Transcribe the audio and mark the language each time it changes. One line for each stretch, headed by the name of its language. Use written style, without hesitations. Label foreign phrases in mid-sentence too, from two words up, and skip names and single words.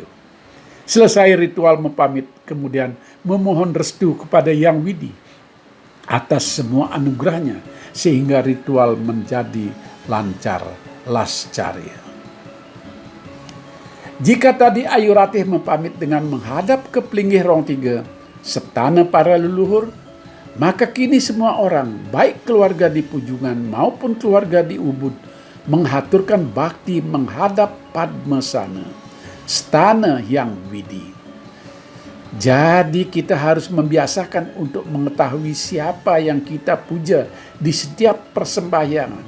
Indonesian: Selesai ritual mepamit, kemudian memohon restu kepada Yang Widi atas semua anugerahnya sehingga ritual menjadi lancar lascarya. Jika tadi Ayu Ratih mepamit dengan menghadap ke pelinggih Rong Tiga, setana para leluhur, maka kini semua orang, baik keluarga di Pujungan maupun keluarga di Ubud, menghaturkan bakti menghadap Padmasana, stana Yang Widi. Jadi kita harus membiasakan untuk mengetahui siapa yang kita puja di setiap persembahyangan.